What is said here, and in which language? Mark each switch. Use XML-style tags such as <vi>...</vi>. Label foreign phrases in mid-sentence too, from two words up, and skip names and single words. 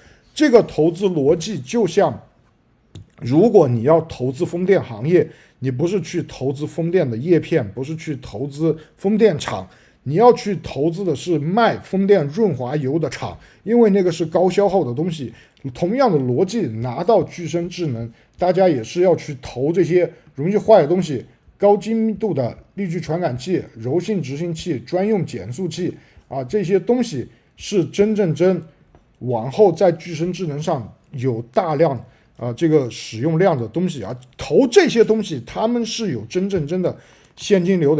<zh>這個投資邏輯就像，如果你要投資風電行業，你不是去投資風電的葉片，不是去投資風電廠，你要去投資的是賣風電潤滑油的廠，因為那個是高消耗的東西。同樣的邏輯拿到具身智能，大家也是要去投這些容易壞的東西，高精密度的力矩傳感器、柔性執行器、專用減速器啊，這些東西是真往後在具身智能上有大量這個使用量的東西啊，投這些東西他們是有真的現金流的。</zh>